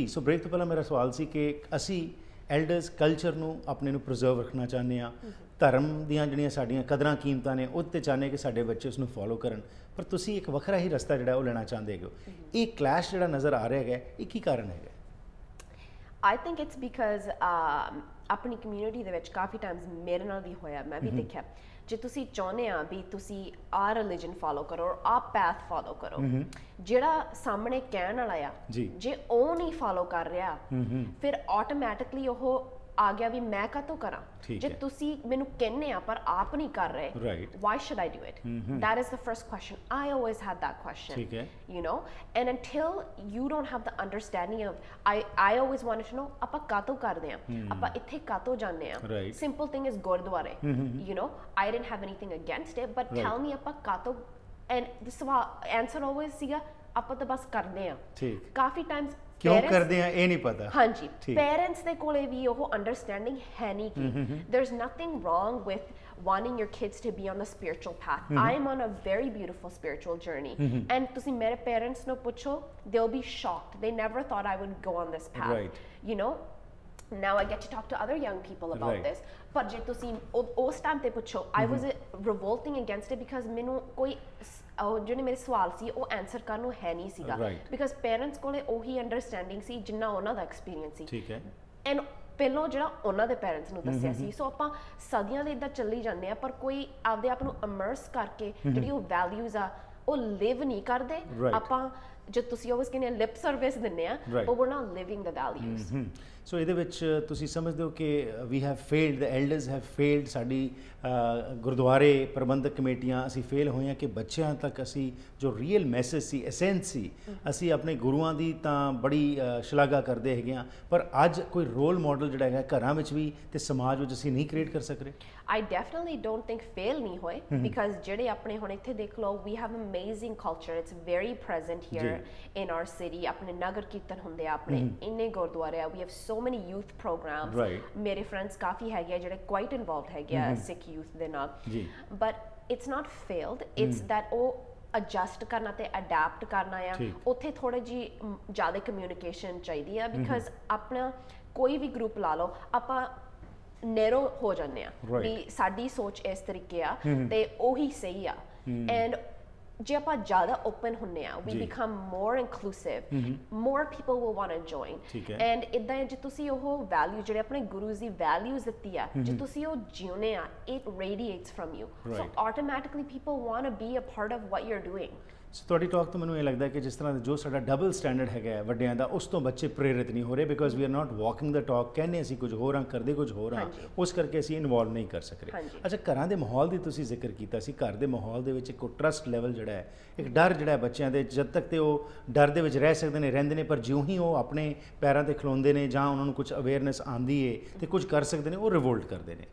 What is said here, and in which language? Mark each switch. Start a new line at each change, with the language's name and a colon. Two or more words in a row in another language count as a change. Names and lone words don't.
Punjabi: ਸੋ ਬ੍ਰੇਕ ਤੋਂ ਪਹਿਲਾਂ ਮੇਰਾ ਸਵਾਲ ਸੀ ਕਿ ਅਸੀਂ
English: elders culture
Punjabi: ਨੂੰ ਆਪਣੇ ਨੂੰ ਪ੍ਰੀਜ਼ਰਵ ਰੱਖਣਾ ਚਾਹੁੰਦੇ ਹਾਂ, ਧਰਮ ਦੀਆਂ ਜਿਹੜੀਆਂ ਸਾਡੀਆਂ ਕਦਰਾਂ ਕੀਮਤਾਂ ਨੇ ਉਹ 'ਤੇ ਚਾਹੁੰਦੇ ਕਿ ਸਾਡੇ ਬੱਚੇ ਉਸ ਨੂੰ ਫੋਲੋ ਕਰਨ, ਪਰ ਤੁਸੀਂ ਇੱਕ ਵੱਖਰਾ ਹੀ ਰਸਤਾ ਜਿਹੜਾ ਉਹ ਲੈਣਾ ਚਾਹੁੰਦੇ ਹੋ। ਇਹ ਕਲੈਸ਼ ਜਿਹੜਾ ਨਜ਼ਰ ਆ ਰਿਹਾ ਹੈਗਾ, ਇਹ ਕੀ ਕਾਰਨ ਹੈਗਾ?
English: I think it's because
Punjabi: ਆਪਣੀ ਕਮਿਊਨਿਟੀ ਦੇ ਵਿੱਚ ਕਾਫੀ ਟਾਈਮਸ ਮੇਰੇ ਨਾਲ ਵੀ ਹੋਇਆ, ਮੈਂ ਵੀ ਦੇਖਿਆ, ਜੇ ਤੁਸੀਂ ਚਾਹੁੰਦੇ ਆ ਵੀ ਤੁਸੀਂ ਆਹ
English: religion follow
Punjabi: ਕਰੋ, ਆਹ
English: path follow
Punjabi: ਕਰੋ, ਜਿਹੜਾ ਸਾਹਮਣੇ ਕਹਿਣ ਵਾਲਾ ਆ ਜੇ ਉਹ ਨਹੀਂ ਫੋਲੋ ਕਰ ਰਿਹਾ ਫਿਰ ਆਟੋਮੈਟਿਕਲੀ ਉਹ ਆ ਗਿਆ ਵੀ ਮੈਂ ਕਾਹਤੋਂ ਕਰਾਂ। ਜੇ ਤੁਸੀਂ ਮੈਨੂੰ ਕਹਿੰਦੇ ਆ ਪਰ ਆਪ ਨਹੀਂ ਕਰ ਰਹੇ,
English: why should I do it? That is the first question. I always had that question, you know, and until you don't have the understanding of, I always wanted to know
Punjabi: ਆਪਾਂ ਕਾਹਤੋਂ ਕਰਦੇ ਆ, ਆਪਾਂ ਇੱਥੇ ਕਾਹਤੋਂ ਜਾਂਦੇ ਆ।
English: Simple thing is ਗੁਰਦੁਆਰੇ, you know, I didn't have anything against it, but tell me
Punjabi: ਆਪਾਂ ਕਾਹਤੋਂ,
English: and the answer always
Punjabi: ਸੀਗਾ ਆਪਾਂ ਤਾਂ ਬਸ ਕਰਦੇ ਆ। ਕਾਫੀ ਟਾਈਮਸ ਕਿਉਂ ਕਰਦੇ ਆ ਇਹ ਨਹੀਂ ਪਤਾ। ਹਾਂਜੀ, ਪੇਰੈਂਟਸ ਦੇ ਕੋਲੇ ਵੀ ਉਹ ਅੰਡਰਸਟੈਂਡਿੰਗ ਹੈ ਨਹੀਂ ਕਿ
English: there's nothing wrong with wanting your kids to be on the spiritual path. I am on a very beautiful spiritual journey, and
Punjabi: ਤੁਸੀਂ ਮੇਰੇ ਪੇਰੈਂਟਸ ਨੂੰ ਪੁੱਛੋ,
English: they'll be shocked. They never thought I would go on this path, you know. Now I get to talk to other young people about this,
Punjabi: ਪਰ ਜੇ ਤੁਸੀਂ ਉਸ ਟਾਈਮ ਤੇ ਪੁੱਛੋ,
English: I was revolting against it because
Punjabi: ਮੈਨੂੰ ਕੋਈ ਜਿਹੜੇ ਮੇਰੇ ਸਵਾਲ ਸੀ ਉਹ ਆਨਸਰ ਕਰਨ ਨੂੰ ਹੈ ਨਹੀਂ ਸੀਗਾ,
English: because parents
Punjabi: ਕੋਲੇ ਉਹੀ ਅੰਡਰਸਟੈਂਡਿੰਗ ਸੀ ਜਿੰਨਾ ਉਹਨਾਂ ਦਾ ਐਕਸਪੀਰੀਅੰਸ ਸੀ। ਠੀਕ ਹੈ, ਐਂਡ ਪਹਿਲਾਂ ਜਿਹੜਾ ਉਹਨਾਂ ਦੇ ਪੇਰੈਂਟਸ ਨੂੰ ਦੱਸਿਆ ਸੀ। ਸੋ ਆਪਾਂ ਸਦੀਆਂ ਦੇ ਇੱਦਾਂ ਚੱਲੀ ਜਾਂਦੇ ਆ, ਪਰ ਕੋਈ ਆਪਦੇ ਆਪ ਨੂੰ ਇਮਰਸ ਕਰਕੇ ਜਿਹੜੀ ਉਹ ਵੈਲਿਊਜ਼ ਆ ਉਹ ਲਿਵ ਨਹੀਂ ਕਰਦੇ। ਆਪਾਂ ਜੋ ਤੁਸੀਂ ਆਲਵੇਸ ਕਹਿੰਦੇ
English: lip service
Punjabi: ਦਿੰਦੇ ਆ,
English: but we're not living the values.
Punjabi: ਸੋ ਇਹਦੇ ਵਿੱਚ ਤੁਸੀਂ ਸਮਝਦੇ ਹੋ ਕਿ
English: we have failed, the elders have failed,
Punjabi: ਸਾਡੀ ਗੁਰਦੁਆਰੇ ਪ੍ਰਬੰਧਕ ਕਮੇਟੀਆਂ ਅਸੀਂ ਫੇਲ ਹੋਈਆਂ ਕਿ ਬੱਚਿਆਂ ਤੱਕ ਅਸੀਂ ਜੋ
English: real message
Punjabi: ਸੀ, ਐਸੈਂਸ ਸੀ, ਅਸੀਂ ਆਪਣੇ ਗੁਰੂਆਂ ਦੀ ਤਾਂ ਬੜੀ ਸ਼ਲਾਘਾ ਕਰਦੇ ਹੈਗੇ ਹਾਂ, ਪਰ ਅੱਜ ਕੋਈ
English: role model
Punjabi: ਜਿਹੜਾ ਹੈਗਾ ਘਰਾਂ ਵਿੱਚ ਵੀ ਤੇ ਸਮਾਜ ਵਿੱਚ ਅਸੀਂ ਨਹੀਂ ਕ੍ਰੀਏਟ ਕਰ ਸਕ ਰਹੇ।
English: I definitely don't think fail
Punjabi: ਨਹੀਂ ਹੋਏ, because ਜਿਹੜੇ ਆਪਣੇ ਹੁਣ ਇੱਥੇ ਦੇਖ ਲਓ,
English: we have amazing culture, it's very present here in our city.
Punjabi: ਆਪਣੇ ਨਗਰ ਕੀਰਤਨ ਹੁੰਦੇ ਆ, ਆਪਣੇ ਇੰਨੇ ਗੁਰਦੁਆਰੇ ਆ,
English: we have so many youth programs.
Punjabi: ਮੇਰੇ ਫਰੈਂਡਸ ਕਾਫੀ ਹੈਗੇ ਆ ਜਿਹੜੇ
English: quite involved
Punjabi: ਹੈਗੇ ਆ ਸਿੱਖ youth ਦੇ ਨਾਲ,
English: but it's not failed, it's that
Punjabi: ਉਹ adjust ਕਰਨਾ ਤੇ adapt ਕਰਨਾ ਆ। ਉੱਥੇ ਥੋੜੀ ਜੀ ਜ਼ਿਆਦਾ ਕਮਿਊਨੀਕੇਸ਼ਨ ਚਾਹੀਦੀ ਆ, ਬਿਕਾਜ਼ ਆਪਣਾ ਕੋਈ ਵੀ ਗਰੁੱਪ ਲਾ ਲਓ, ਆਪਾਂ ਨੈਰੋ ਹੋ ਜਾਂਦੇ ਆ ਵੀ ਸਾਡੀ ਸੋਚ ਇਸ ਤਰੀਕੇ ਆ ਤੇ ਉਹੀ ਸਹੀ ਆ। ਐਂਡ ਜੇ ਆਪਾਂ ਜ਼ਿਆਦਾ ਓਪਨ ਹੁੰਦੇ ਆ,
English: we become more inclusive, more people will want to join.
Punjabi: ਐਂਡ ਇੱਦਾਂ ਜੇ ਤੁਸੀਂ ਉਹ ਵੈਲਿਊ ਜਿਹੜੇ ਆਪਣੇ ਗੁਰੂ ਦੀ ਵੈਲਿਊਜ਼ ਦਿੱਤੀ ਆ, ਜੇ ਤੁਸੀਂ ਉਹ ਜਿਉਨੇ ਆ,
English: it radiates from you, so automatically people want to be a part of what you're doing.
Punjabi: ਸੋ ਤੁਹਾਡੀ ਟਾਕ ਤੋਂ ਮੈਨੂੰ ਇਹ ਲੱਗਦਾ ਕਿ ਜਿਸ ਤਰ੍ਹਾਂ ਜੋ ਸਾਡਾ
English: double standard
Punjabi: ਹੈਗਾ ਵੱਡਿਆਂ ਦਾ, ਉਸ ਤੋਂ ਬੱਚੇ ਪ੍ਰੇਰਿਤ ਨਹੀਂ ਹੋ ਰਹੇ,
English: because we are not walking the talk,
Punjabi: ਕਹਿੰਦੇ ਅਸੀਂ ਕੁਝ ਹੋਰ ਹਾਂ ਕਰਦੇ ਕੁਝ ਹੋਰ ਹਾਂ, ਉਸ ਕਰਕੇ ਅਸੀਂ ਇਨਵੋਲਵ ਨਹੀਂ ਕਰ ਸਕ ਰਹੇ। ਅੱਛਾ, ਘਰਾਂ ਦੇ ਮਾਹੌਲ ਦੀ ਤੁਸੀਂ ਜ਼ਿਕਰ ਕੀਤਾ ਸੀ, ਘਰ ਦੇ ਮਾਹੌਲ ਦੇ ਵਿੱਚ ਇੱਕ
English: trust level
Punjabi: ਜਿਹੜਾ ਹੈ, ਇੱਕ ਡਰ ਜਿਹੜਾ ਹੈ ਬੱਚਿਆਂ ਦੇ, ਜਦ ਤੱਕ ਤੇ ਉਹ ਡਰ ਦੇ ਵਿੱਚ ਰਹਿ ਸਕਦੇ ਨੇ ਰਹਿੰਦੇ ਨੇ, ਪਰ ਜਿਉਂ ਹੀ ਉਹ ਆਪਣੇ ਪੈਰਾਂ 'ਤੇ ਖਲੋਂਦੇ ਨੇ ਜਾਂ ਉਹਨਾਂ ਨੂੰ ਕੁਝ ਅਵੇਅਰਨੈਸ ਆਉਂਦੀ ਹੈ ਤੇ ਕੁਝ ਕਰ ਸਕਦੇ ਨੇ, ਉਹ ਰਿਵੋਲਟ ਕਰਦੇ ਨੇ।